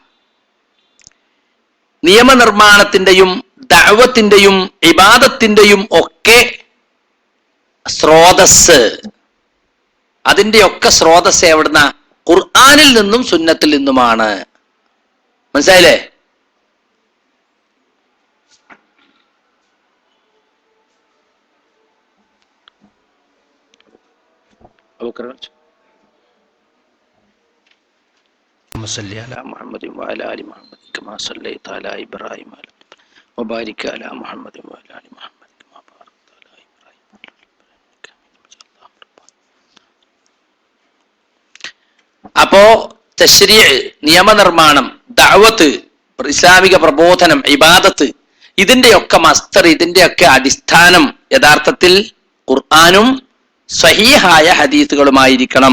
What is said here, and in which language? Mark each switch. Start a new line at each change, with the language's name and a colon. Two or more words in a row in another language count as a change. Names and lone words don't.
Malayalam: നിയമനിർമ്മാണത്തിന്റെയും ദഅവത്തിന്റെയും ഇബാദത്തിന്റെയും ഒക്കെ സ്രോതസ്, അതിന്റെ ഒക്കെ സ്രോതസ് എവിടുന്ന? ഖുർആനിൽ നിന്നും സുന്നത്തിൽ നിന്നുമാണ്. മനസ്സിലായില്ലേ?
Arabic: صل على محمد وعلى ال محمد كما صليت على ابراهيم وبارك على محمد وعلى ال محمد كما باركت على ابراهيم.
Malayalam: അപ്പോ തശ്രീഅ് നിയമനിർമ്മാണം, ദഅവത്ത് ഇസ്ലാമിക പ്രബോധനം, ഇബാദത്ത്, ഇതിന്റെയൊക്കെ മസ്തർ, ഇതിന്റെയൊക്കെ അടിസ്ഥാനം യഥാർത്ഥത്തിൽ ഖുർആനും സ്വഹീഹായ ഹദീസുകളുമായിരിക്കണം.